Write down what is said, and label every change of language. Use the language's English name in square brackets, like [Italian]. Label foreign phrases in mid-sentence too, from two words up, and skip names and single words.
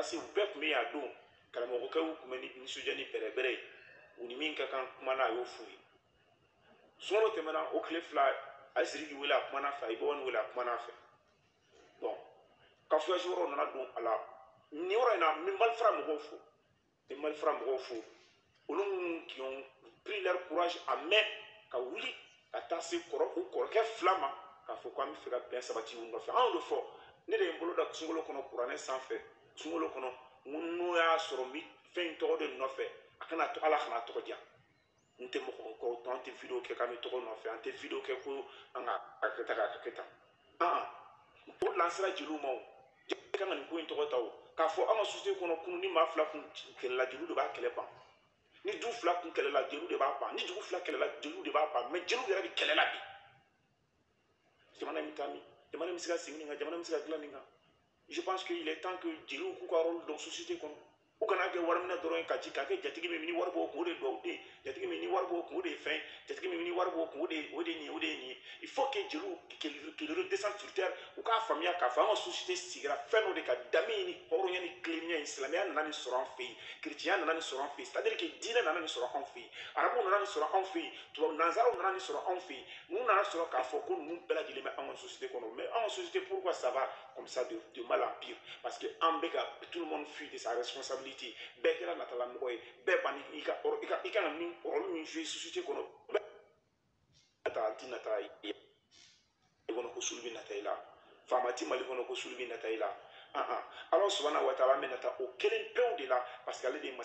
[Bambara] se u bɛɛ tun bɛ yan a don karamɔgɔkɛw tun bɛ ni nisɔndiya ni bɛrɛbɛrɛ ye u ni min ka kan kumana a y'o f'u ye sunkalo tɛmɛna o tile 2 a ye Sidiki wele a kumana fɛ a ye Bɔbɔni wele a kumana fɛ bon kafuyasi yɔrɔ nana don a la nin yɔrɔ in na n bɛ Malifara mɔgɔw fo olu minnu [French] qui ont pris leur courage à main [Bambara] ka wuli ka taa se u kɔrɔkɛ 2 ma k'a fɔ ko an bɛ fɛ ka bɛn sabati u nɔfɛ an y'o de fɔ ne de ye n bolo da sunkalo kɔnɔ kuranɛ sanfɛ sunkalo kɔnɔ n'o y'a sɔrɔ n bɛ fɛn in tɔgɔ de nɔfɛ a kana Ala kana tɔgɔ diya n tɛ mɔgɔ kɔrɔ an tɛ video kɛ k'an bɛ tɔgɔ nɔfɛ an tɛ video kɛ ko an ka kɛ tan o de la an sera jeliw ma o jeli kan ka nin ko in tɔgɔ ta o k'a fɔ an ka société kɔnɔ kunun ni maa 2 kun kɛlɛla jeliw de b'a kɛlɛ ban ni du 2 kun kɛlɛla jeliw de b'a ban ni dugu 2 kɛlɛla jeliw de b'a ban mais jeliw yɛrɛ de kɛlɛla bi jamana in bɛ taa min jamana in bɛ se ka segin nin kan jamana in bɛ se ka dilan nin kan [French] je pense qu'il est temps que [Bambara] jeliw k'u ka [French] rôle dans société [Bambara] kɔnɔ u kana kɛ wari minɛ dɔrɔn ka ci k'a kɛ jatigi min ni wari b'o kun o de duwawu den jatigi min ni wari b'o kun o de ye fɛn jatigi min ni wari b'o kun o de ye nin ye o de ye nin ye [French] il faut que [Bambara] jeliw [French] qu'il redescende sur terre [Bambara] u k'a faamuya k'a fɔ an ka société sigira fɛn dɔ de ka danbe ni hɔrɔnya ni tilennenya in silamɛya nana nin sɔrɔ an fɛ yen chrétien nana nin sɔrɔ an fɛ yen c'est [French] à dire que [Bambara] diinɛ nana nin sɔrɔ anw fɛ yen arabuw nana nin sɔrɔ anw fɛ yen tubabu nanzaraw nana nin sɔrɔ anw fɛ yen ninnu nana sɔrɔ k'a fɔ ko ninnu bɛɛ lajɛlen bɛ an ka société kɔnɔ mais an ka [French] société pourquoi ça va comme ça de mal en pire parce que [Bambara] an bɛ ka [French] tout le monde fuit de sa responsabilité [Bambara] bɛɛ kɛra natalamɔgɔ ye bɛɛ ban i ka kan min rôle min jouer société kɔnɔ nata ti nata ye kɔnɔ ko sulu bɛ nata i la faama ti mali kɔnɔ ko sulu bɛ nata i la ala [Arabic] سبحانه وتعالى [Bambara] bɛ nata o kelen pewu de la [French] parce que [Bambara] ale de ye